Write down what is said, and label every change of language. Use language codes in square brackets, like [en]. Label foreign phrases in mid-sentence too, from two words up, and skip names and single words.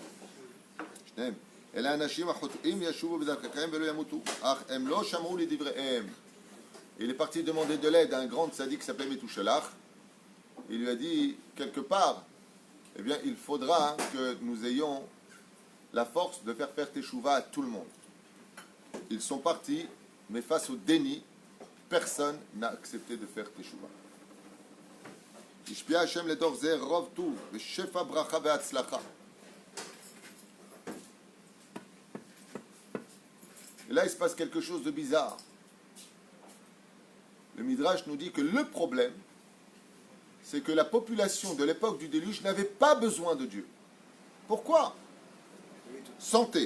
[fr] Et il est parti demander de l'aide à un grand tzaddik qui s'appelait Metouchelach. Il lui a dit, quelque part, eh bien, il faudra que nous ayons la force de faire teshuva à tout le monde. Ils sont partis, mais face au déni, personne n'a accepté de faire teshuva. [he] השפיע השם לדור זה רוב טוב ושפע ברכה והצלחה. [fr] Et là, il se passe quelque chose de bizarre. Le Midrash nous dit que le problème, c'est que la population de l'époque du déluge n'avait pas besoin de Dieu. Pourquoi? Santé.